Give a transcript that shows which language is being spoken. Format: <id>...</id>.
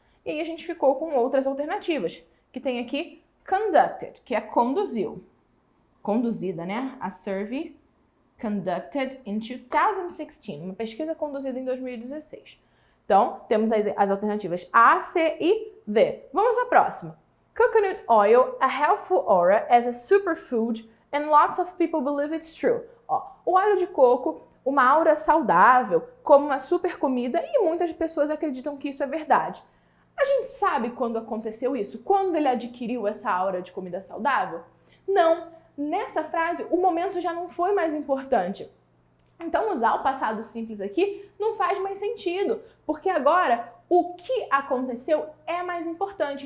<pt>E aí a gente ficou com outras alternativas, que tem aqui conducted, que é conduziu. Conduzida, né?</pt> <en>A survey conducted in 2016,</en> <pt>uma pesquisa conduzida em 2016. Então, temos as alternativas A, C e D. Vamos à próxima.</pt> <en>Coconut oil, a helpful aura as a superfood and lots of people believe it's true.</en> <pt>Ó, o óleo de coco, uma aura saudável, como uma super comida e muitas pessoas acreditam que isso é verdade. A gente sabe quando aconteceu isso? Quando ele adquiriu essa aura de comida saudável? Não. Nessa frase, o momento já não foi mais importante. Então, usar o passado simples aqui não faz mais sentido, porque agora o que aconteceu é mais importante.</pt>